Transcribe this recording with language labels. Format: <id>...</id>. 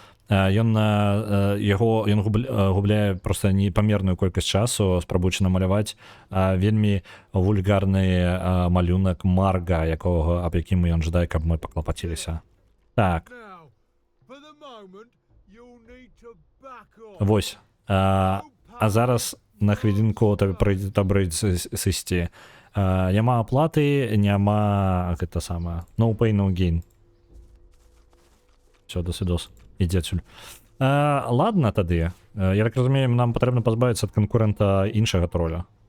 <be>Ён губляе проста непамерную колькасць часу, спрабуючы намаляваць вельмі вульгарны малюнак Марга, аб якім ён жадае, каб мы паклапаціліся. Так,</be> <en>Now, for the moment, you'll need to back off.</en> <be>вось. А зараз на хвілінку прыйдзе сысці. Няма аплаты, няма гэта самае.</be> <en>No pay, no gain.</en> <ru>Все, до свидос.</ru> <be>Ідзі адсюль. Ладно тады. Я так разумею, нам патрэбна пазбавіцца ад канкурэнта іншага троля.</be>